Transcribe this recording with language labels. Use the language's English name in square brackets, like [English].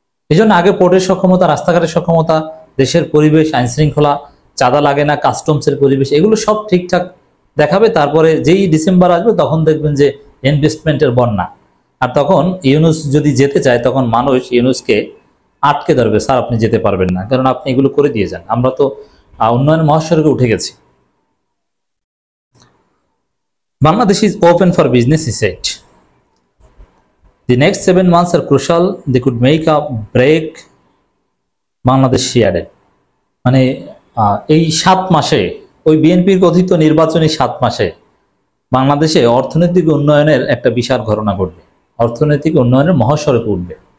[Bangla] এই জন্য আগে পোর্টের সক্ষমতা, রাস্তাঘাটের সক্ষমতা, দেশের পরিবেশ, আইন শৃঙ্খলা, চাঁদা লাগে না, কাস্টমসের পরিবেশ, এগুলো সব ঠিকঠাক দেখাবে। তারপরে যেই ডিসেম্বর আসবে তখন দেখবেন যে ইনভেস্টমেন্টের বন্যা। আর তখন ইউনুস যদি যেতে চায় তখন মানুষ ইউনুসকে আটকে ধরবে, স্যার আপনি যেতে পারবেন না, কারণ আপনি এগুলো করে দিয়ে যান, আমরা তো উন্নয়ন মহাসড়কে উঠে গেছি। [English] Bangladesh is open for business, he said. The next 7 months are crucial. They could make a break. Bangladesh, she added. [Bangla] মানে এই 7 মাসে, ওই বিএনপির কথিত নির্বাচনী 7 মাসে বাংলাদেশে অর্থনৈতিক উন্নয়নের একটা বিশাল ঘটনা ঘটবে, অর্থনৈতিক উন্নয়নের মহাসড়কে উঠবে।